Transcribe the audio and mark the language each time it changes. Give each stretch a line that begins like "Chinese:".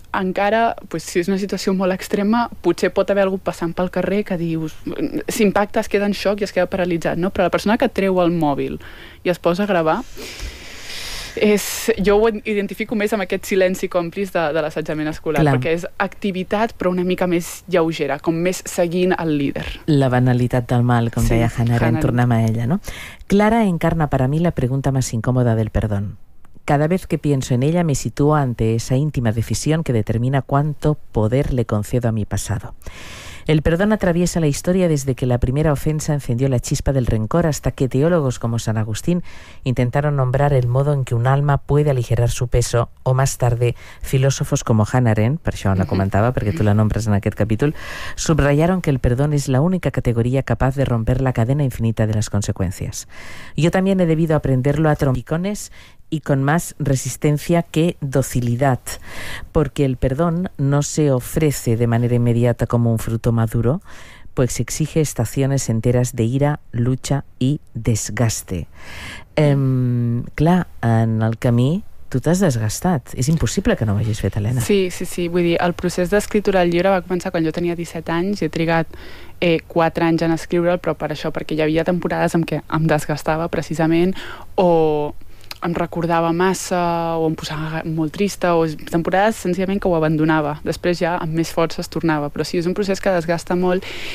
Catalan: Encara, pues, si és una situació molt extrema, potser pot haver algú passant pel carrer que dius, s'impacta, es queda en xoc i es queda paralitzat, no? Però la persona que treu el mòbil i es posa a gravar, és, jo ho identifico més amb aquest silenci còmplice de l'assetjament escolar. Clar. Perquè és activitat però una mica més lleugera, com més seguint el líder. La banalitat del mal, com sí, deia Hannah Arendt, tornem a ella, no? Clara encarna per a mi la pregunta més incòmoda
Spanish: del perdón. Cada vez que pienso en ella me sitúo ante esa íntima decisión que determina cuánto poder le concedo a mi pasado. El perdón atraviesa la historia desde que la primera ofensa encendió la chispa del rencor hasta que teólogos como San Agustín intentaron nombrar el modo en que un alma puede aligerar su peso, o más tarde, filósofos como Hannah Arendt,
Catalan: per això la comentava, perquè tu la nombres en aquest capítol,
Spanish: subrayaron que el perdón es la única categoría capaz de romper la cadena infinita de las consecuencias. Yo también he debido aprenderlo a trompicones y con más resistencia que docilidad, porque el perdón no se ofrece de manera inmediata como un fruto maduro, pues exige estaciones enteras de ira, lucha y desgaste.
Catalan: Clar, en el camí tu t'has desgastat, és impossible que no ho hagis fet, Helena. Sí, vull dir, el procés d'escriptura del llibre va començar quan jo tenia 17 anys i he trigat 4 anys en escriure'l, però per això, perquè hi havia temporades en què em desgastava precisament, o em recordava massa o em posava molt trista, o temporades senzillament que ho abandonava, després ja amb més força es tornava, però sí, és un procés que desgasta molt.